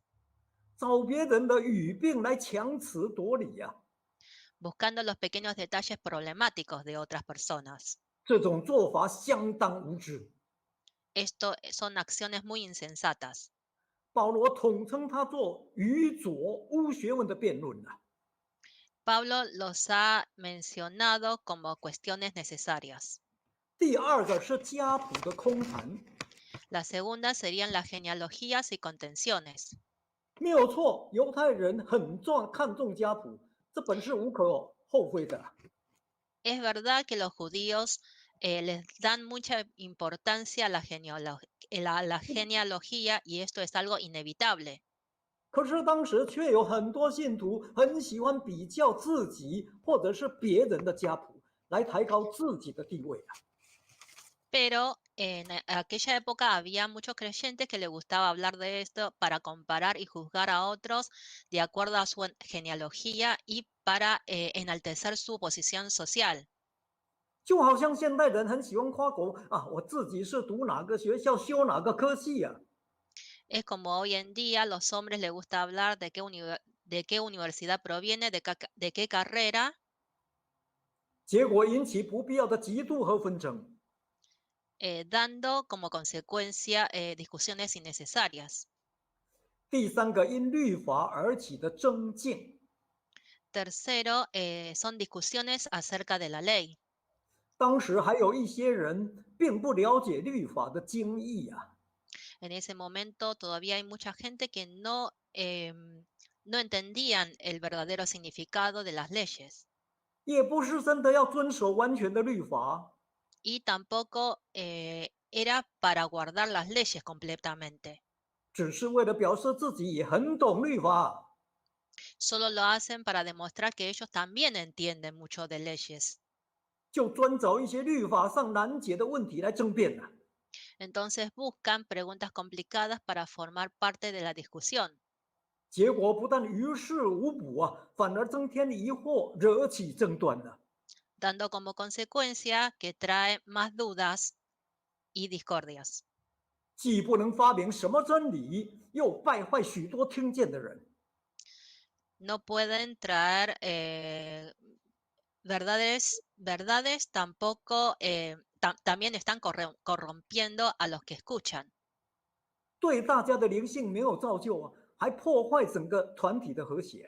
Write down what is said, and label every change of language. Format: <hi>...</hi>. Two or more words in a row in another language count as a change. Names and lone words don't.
<zh>找别人的语病来强词夺理呀、</zh> <es>buscando los pequeños detalles problemáticos de otras personas.</es> <zh>这种做法相当无知。</zh> <es>Esto son acciones muy insensatas.</es> <zh>保罗统称它做愚拙无学问的辩论啊。</zh> <es>Pablo los ha mencionado como cuestiones necesarias.</es> <zh>第二个是家谱的空谈，</zh> <es>La segunda serían las genealogías y contenciones.</es> <zh>没有错，犹太人很看重家谱，这本是无可厚非的。</zh> <es>Es verdad que los judíos les dan mucha importancia a la genealogía y esto es algo inevitable.</es> <zh>可是当时却有很多信徒很喜欢比较自己或者是别人的家谱，来抬高自己的地位啊。</zh> <es>Pero en aquella época había muchos creyentes que les gustaba hablar de esto para comparar y juzgar a otros de acuerdo a su genealogía y para enaltecer su posición social.</es> <zh>就好像现代人很喜欢夸口啊，我自己是读哪个学校，修哪个科系啊。</zh> <es>Es como hoy en día los hombres les gusta hablar de qué universidad proviene, de qué carrera,</es> <zh>结果引起不必要的嫉妒和纷争。</zh> <es>dando como consecuencia discusiones innecesarias.</es> <zh>第三个因律法而起的争竞，</zh> <es>Tercero, son discusiones acerca de la ley.</es> <zh>当时还有一些人并不了解律法的精义啊。</zh> <es>En ese momento todavía hay mucha gente que no entendían el verdadero significado de las leyes</es> <zh>也不是真的要遵守完全的律法，</zh> <es>y tampoco era para guardar las leyes completamente.</es> <zh>只是为了表示自己也很懂律法。</zh> <es>Solo lo hacen para demostrar que ellos también entienden mucho de leyes.</es> <zh>就专找一些律法上难解的问题来争辩了。</zh> <es>Entonces buscan preguntas complicadas para formar parte de la discusión.</es> <zh>结果不但于事无补啊，反而增添疑惑，惹起争端了。</zh> <es>dando como consecuencia que trae más dudas y discordias.</es> <zh>既不能发明什么真理，又败坏许多听见的人。</zh> <es>No pueden traer verdades tampoco, también están corrompiendo a los que escuchan.</es> <zh>对大家的灵性没有造就啊，还破坏整个团体的和谐。</zh>